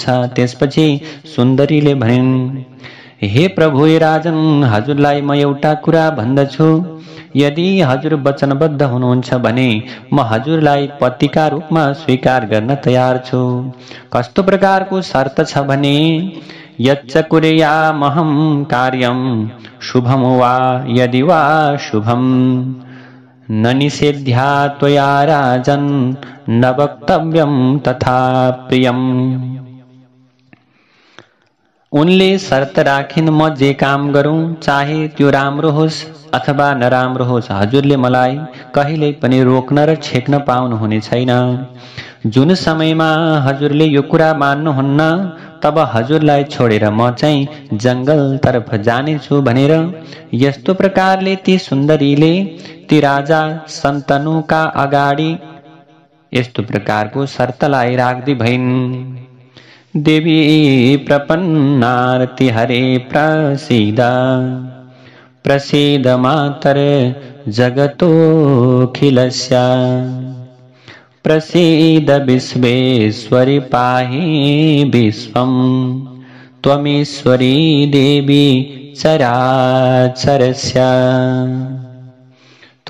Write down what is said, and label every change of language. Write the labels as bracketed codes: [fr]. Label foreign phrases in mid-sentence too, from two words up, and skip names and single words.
[ne] त्यसपछि सुन्दरीले भनिन्, हे प्रभु हे राजन, हजुरलाई म एउटा कुरा भन्दछु। यदि हजुर वचनबद्ध हुनुहुन्छ भने म हजुरलाई पतिका रूपमा स्वीकार गर्न तयार छु। कस्तो प्रकारको शर्त छ भने, [sa] यच्च कुर्यामहं कार्यं शुभं वा यदि वा शुभं न निषेध्या त्वया राजन न वक्तव्यं तथा प्रियम्। [ne] उनले शर्त राखिन्, म जे काम गरौं चाहे त्यो राम्रो होस् अथवा नराम्रो होस्, हजुरले मलाई कहिल्यै पनि रोक्न र छेक्न पाउनुहुने छैन। जुन समयमा हजुरले यो कुरा मान्नुहुन्न तब हजुरलाई छोडेर म चाहिँ जंगलतर्फ जानेछु भनेर यस्तो प्रकारले ती सुन्दरीले ती राजा सन्तनुका अगाडि यस्तो प्रकारको शर्तलाई राख्दै भइन्। [sa] देवी प्रपन्नार्ति हरे प्रसीद प्रसीद मातर जगतोऽखिलस्य प्रसीद विश्वेश्वरि पाहि विश्वं त्वमीश्वरी देवी चराचरस्य।